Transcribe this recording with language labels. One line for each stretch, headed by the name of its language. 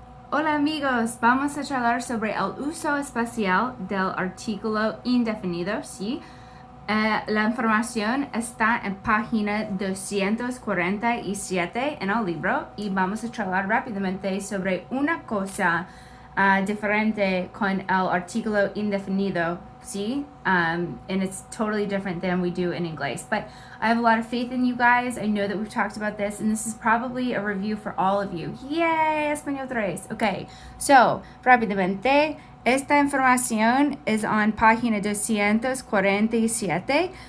Spanish: Hola amigos, vamos a charlar sobre el uso especial del artículo indefinido, ¿sí? La información está en página 247 en el libro y vamos a charlar rápidamente sobre una cosa diferente con el artículo indefinido, ¿sí?
English: And it's totally different than we do in English. But I have a lot of faith in you guys. I know that we've talked about this, and this is probably a review for all of you. Yay, Español 3. Okay, so,
Spanish: rápidamente, esta información
English: is on
Spanish: página 247.